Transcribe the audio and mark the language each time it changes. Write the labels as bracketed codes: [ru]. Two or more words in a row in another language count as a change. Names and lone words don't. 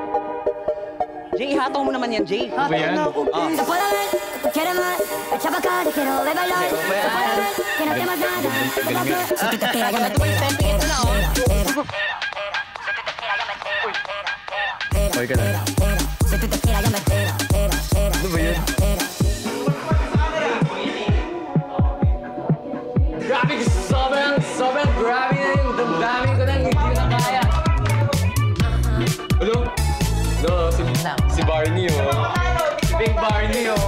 [tl] Jay, ihataw mo naman yan, Jay. Ba yan? Sa palaman, kaya naman, at sa baka, [es] Quiero ver bailar, que no temas nada. Si tú te quedas, ya me espera. [tl] Okay ka lang. [es] Si tú te quedas, ya me espera. [tl] Ano ba yun? Grabe, sobrang grabe na yung damdamin ko na hindi ko na kaya. Hello? Hello, si Barney, oh. Si Big Barney, oh.